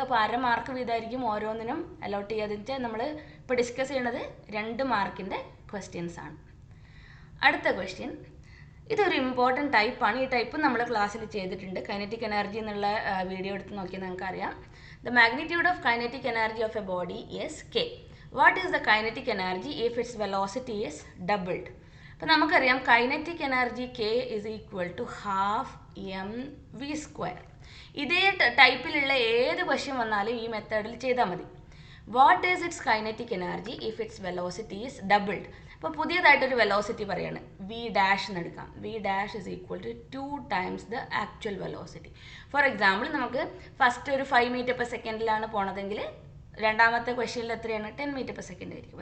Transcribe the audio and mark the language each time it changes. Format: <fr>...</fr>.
<ml>അപ്പോൾ 1/2 മാർക്ക് വീതമായിരിക്കും ഓരോന്നിനും അലോട്ട് ചെയ്യാതിട്ട് നമ്മൾ ഇപ്പോൾ ഡിസ്കസ് ചെയ്യണത് 2 മാർക്കിൻ്റെ ക്വസ്റ്റ്യൻസ് ആണ്. അടുത്ത ക്വസ്റ്റ്യൻ, ഇതൊരു ഇമ്പോർട്ടൻറ്റ് ടൈപ്പാണ്. ഈ ടൈപ്പ് നമ്മൾ ക്ലാസ്സിൽ ചെയ്തിട്ടുണ്ട്. കൈനറ്റിക് എനർജി എന്നുള്ള വീഡിയോ എടുത്ത് നോക്കിയാൽ നിങ്ങൾക്കറിയാം.</ml> <en>The magnitude of kinetic energy of a body is k. What is the kinetic energy if its velocity is doubled?</en> <ml>അപ്പോൾ നമുക്കറിയാം kinetic energy</ml> <en>k is equal to half mv².</en> <ml>ഇതേ ടൈപ്പിലുള്ള ഏത് question വന്നാലും ഈ മെത്തേഡിൽ ചെയ്താൽ മതി.</ml> <en>What is its kinetic energy if its velocity is doubled?</en> <ml>അപ്പോൾ പുതിയതായിട്ടൊരു വെലോസിറ്റി പറയാണ്,</ml> <en>V dash എന്ന് എടുക്കാം. V dash is equal to 2 times the actual velocity.</en> <ml>For example നമുക്ക് ഫസ്റ്റ് ഒരു 5 m/s പോണതെങ്കിൽ രണ്ടാമത്തെ ക്വസ്റ്റ്യനിൽ എത്രയാണ്, 10 m/s ആയിരിക്കും.</ml>